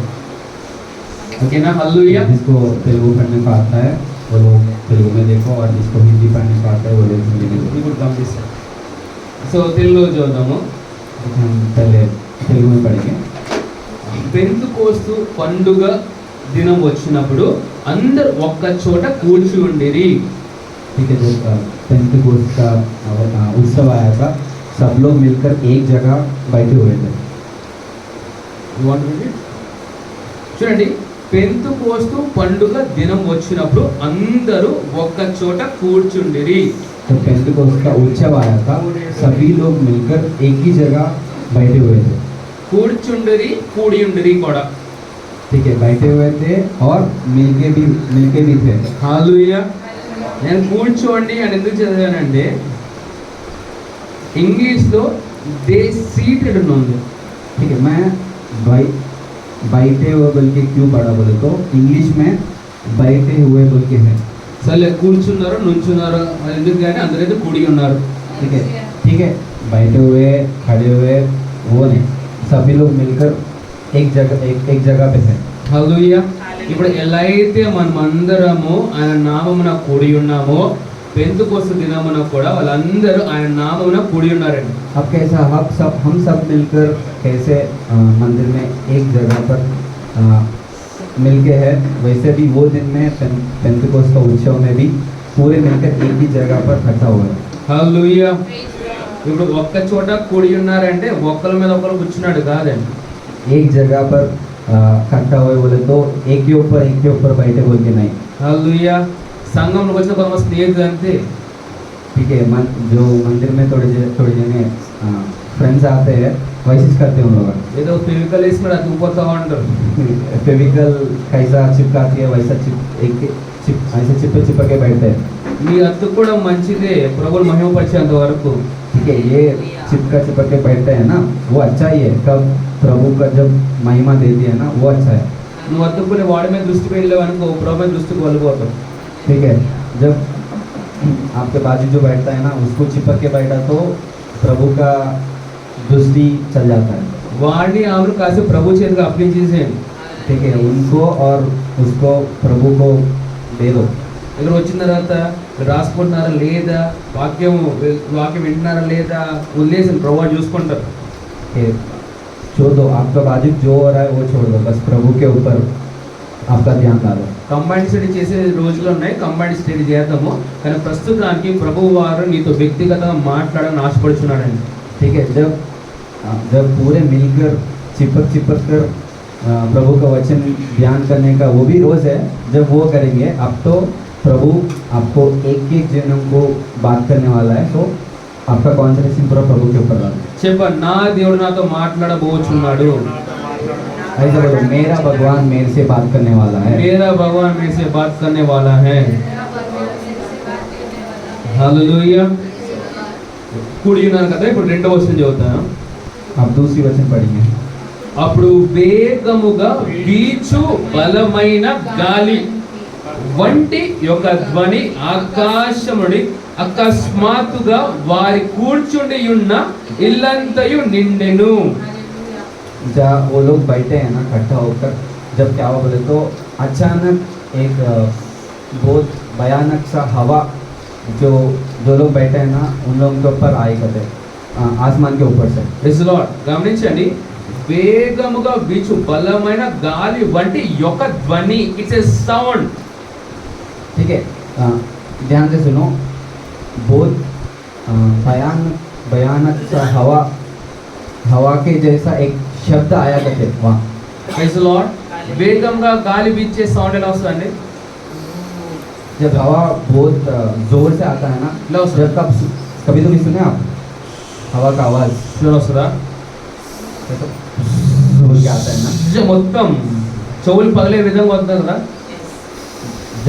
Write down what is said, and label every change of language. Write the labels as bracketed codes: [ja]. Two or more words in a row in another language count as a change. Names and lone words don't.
[te] ఓకేనా? హల్లెలూయా. [hi] जिसको तेलुगु पढ़ने को आता है वो लोग तेलुगु में देखो और जिसको हिंदी पढ़ने को आता है वो लोग हिंदी में देखो। [te] ఇప్పుడు పంపిస్తాను. సో తెలుగులో చదువుదాము. [hi] हम पहले तेलुगु में पढ़ेंगे। [te] పెంతుకోస్తు పండుగ దినం వచ్చినప్పుడు అందరు ఒక్క చోట కూర్చి ఉండిరి. [hi] ठीक है, जब पेंटेकोस्ट का उत्सव आया था सब लोग मिलकर एक जगह बैठे हुए थे। [te] చూడండి, పెంతుకోస్తు పండుగ దినం వచ్చినప్పుడు అందరూ ఒక్క చోట కూర్చుండిరి. [hi] तो पेंटेकोस्ट का उत्सव आया था सभी लोग मिलकर एक ही जगह बैठे हुए थे। [te] కూర్చుండిరి, కూడి ఉండిరి కూడా. [hi] ठीक है, बैठे हुए थे और मिलके भी थे। [te] హల్లెలూయా. నేను కూర్చోండి అని ఎందుకు చదివానంటే ఇంగ్లీష్లో [en] they seated [te] ఉంది. [hi] ठीक है, मैं बैठे हुए बोल के क्यों पढ़ा बोले तो इंग्लिश में बैठे हुए बोल के है। [te] సరే, కూర్చున్నారు నుంచున్నారు అది ఎందుకు కానీ అందరైతే కూడి ఉన్నారు. [hi] ठीक है, बैठे हुए खड़े हुए वो नहीं, सभी लोग मिलकर एक जगह पे थे। [te] హల్లెలూయా. ఇప్పుడు ఎలా అయితే మనమందరము ఆయన నామమున కూడి ఉన్నామో పెంతుకోస్తు దినమున కూడా వాళ్ళందరూ ఆయన నామమున కూడి ఉన్నారండి. [hi] अब कैसा हम सब मिलकर कैसे मंदिर में एक जगह पर मिलके है, वैसे भी वो दिन में पेंतेकोस्त का उत्सव में भी पूरे मिलकर एक ही जगह पर इकट्ठा हुए। [te] హల్లెలూయా. ఇప్పుడు ఒక్క చోట కూడి ఉన్నారంటే ఒకరి మీద ఒకరు కూర్చున్నాడు కాదండి. [hi] एक जगह पर इकट्ठा हुए बोले तो एक के ऊपर बैठे बोल के नहीं। [te] హల్లెలూయా. సంఘంలోకి వచ్చిన కొంతమంది స్నేహితులు అంతే. [hi] ठीक है, जो मंदिर में थोड़े जने फ्रेंड्स आते हैं वैसे करते हैं उन लोग। [te] ఏదో ఫెవికల్ వేసి మరి అతుకుపోతా ఉంటారు. [hi] फेविकल कैसा चिपकाती है वैसा ऐसे चिपक के बैठते हैं। [te] మీ అతుకు కూడా మంచిదే ప్రభువుని మహిమపరిచేంత వరకు. [hi] ठीक है, ये चिपक के बैठते हैं ना वो अच्छा ही है। कब प्रभु का जब महिमा देती है ना वो अच्छा है। [te] నువ్వు వద్దుకునే వాడి మీద దృష్టి వెళ్ళావు అనుకో ప్రభు మీద దృష్టికి వెళ్ళిపోతావు. [hi] ठीक है, जब आपके बाजू जो बैठता है ना उसको चिपक के बैठा तो प्रभु का दृष्टि चल जाता है. [te] వాడిని ఆమెను కాసేపు ప్రభు చేతికి అప్పగించేసేయండి. [hi] ठीक है, उनको और उसको प्रभु को दे दो. [te] ఇక్కడ వచ్చిన తర్వాత రాసుకుంటున్నారా లేదా, వాక్యం వింటున్నారా లేదా వదిలేసి ప్రభు చూసుకుంటారు. [hi] कि छोड़ दो, आपका बाजू जो हो रहा है वो छोड़ दो, बस प्रभु के ऊपर आपका ध्यान डालो. [en] combined study [te] చేసే రోజులు ఉన్నాయి, [en] combined study [te] చేద్దాము. కానీ ప్రస్తుతానికి ప్రభు వారు నీతో వ్యక్తిగతంగా మాట్లాడాలని ఆశపడుచున్నాడండి. [hi] ठीक है, जब पूरे मिलकर चिपक कर प्रभु का वचन ध्यान करने का वो भी रोज़ है, जब वो करेंगे अब तो प्रभु आपको एक जनों को बात करने वाला है, तो आपका कॉन्सेंट्रेशन पूरा प्रभु के ऊपर डालो. [te] చెప్ప నా దేవుడు నాతో మాట్లాడబోచున్నాడు. [hi] ऐसा बोलो, मेरा भगवान मेरे से बात करने वाला है. मेरा भगवान मेरे से बात करने वाला है. [te] హల్లెలూయా. కూడినాను కదా, ఇప్పుడు రెండవ వచనం చదువుతాను. [hi] आप दूसरी वचन पढ़ेंगे. [te] అప్పుడు వేగముగా వీచు బలమైన గాలి వంటి యొక్క ధ్వని ఆకాశముడి అకస్మాత్తుగా వారి కూర్చుండి ఉన్న ఇల్లంతయు నిండెను. [hi] जब वो लोग बैठे हैं ना इकट्ठा होकर, जब क्या हुआ बोले तो अचानक एक बहुत भयानक सा हवा जो लोग बैठे हैं ना उन लोगों के ऊपर आई करते आसमान के ऊपर से. [en] Praise Lord. [te] గమనించండి, వేగముగా వీచు బలమైన గాలి వంటి యొక్క ధ్వని, [en] it's a sound. [hi] ठीक है, ध्यान से सुनो, बहुत भयानक सा हवा के जैसा एक शब्द आया करते वहाँ. [en] Praise Lord. [te] వేగంగా గాలి వీచే సౌండ్ ఎలా వస్తుందండి? [hi] जब हवा बहुत जोर से आता है ना, लो सर. जब कभी तो नहीं सुने आप हवा का आवाज [te] చూడ వస్తుందా? [hi] बोल के आता है ना. [te] మొత్తం చెవులు పగలే విధంగా వస్తుంది కదా. [hi] जब